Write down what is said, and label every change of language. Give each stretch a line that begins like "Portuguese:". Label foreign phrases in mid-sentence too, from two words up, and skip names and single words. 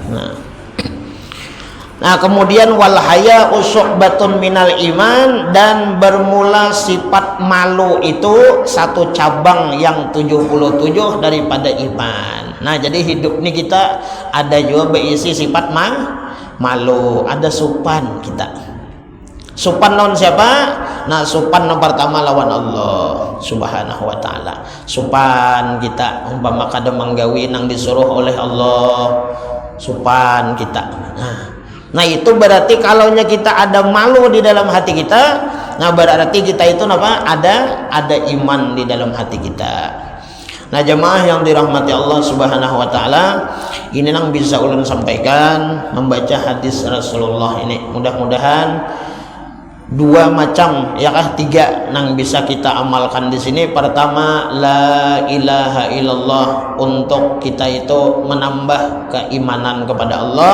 Indonesian: Nah, kemudian
Arabic: والحياء شعبة من الإيمان,
Indonesian: dan bermula sifat malu itu satu cabang yang 77 daripada iman. Nah, jadi hidup ini kita ada juga berisi sifat malu,
Banjar: ada supan kita. Supan lawan siapa? Nah, supan yang pertama lawan
Arabic: الله سبحانه وتعالى.
Banjar: Supan kita umpama kada manggawi nang disuruh oleh Allah, supan kita.
Indonesian: Nah, itu berarti kalaunya kita ada malu di dalam hati kita, nah berarti kita itu apa? Ada iman di dalam hati kita.
Banjar: Nah, jemaah yang dirahmati
Arabic: الله سبحانه وتعالى,
Banjar: ini nang bisa ulun sampaikan membaca hadis Rasulullah ini. Mudah-mudahan dua macam ya kah tiga nang bisa kita amalkan di sini.
Indonesian: Pertama,
Arabic: لا إله إلا الله,
Indonesian: untuk kita itu menambah keimanan kepada Allah.